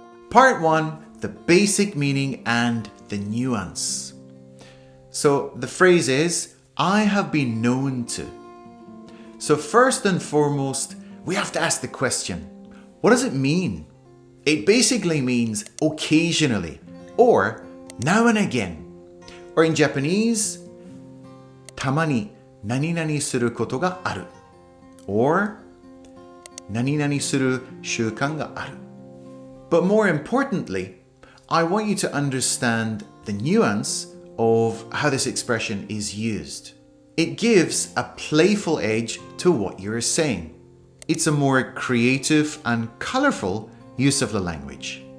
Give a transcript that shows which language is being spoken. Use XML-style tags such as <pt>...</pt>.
<en>Part 1, the basic meaning and the nuance. So the phrase is, I have been known to. So first and foremost, we have to ask the question, what does it mean? It basically means occasionally, or now and again. Or in Japanese,</en> <ja>たまに何々することがある.</ja> <en>Or</en> <ja>何々する習慣がある.</ja> <en>But more importantly, I want you to understand the nuance of how this expression is used. It gives a playful edge to what you're saying. It's a more creative and colorful use of the language.</en>